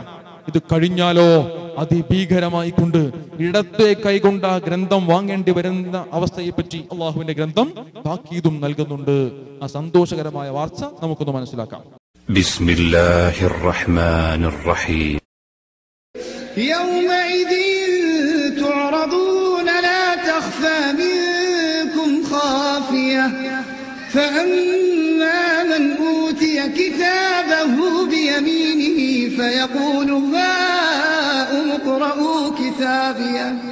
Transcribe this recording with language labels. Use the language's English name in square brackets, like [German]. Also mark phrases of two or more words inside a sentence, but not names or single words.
[Malayalam] ഇത് കഴിഞ്ഞാലോ അതിഭീകരമായി കൊണ്ട് ഇടത്തെ കൈകൊണ്ട് ആ ഗ്രന്ഥം വാങ്ങേണ്ടി വരുന്ന അവസ്ഥയെ പറ്റി അള്ളാഹുവിന്റെ ഗ്രന്ഥം താക്കീതും നൽകുന്നുണ്ട്. ആ സന്തോഷകരമായ വാർത്ത നമുക്കൊന്ന് മനസ്സിലാക്കാം. [Arabic] بسم الله الرحمن الرحيم. يومئذ تعرضون لا تخفى منكم خافية فأما من أوتي كتابه بيمينه فيقول هاؤم اقرءوا كتابيه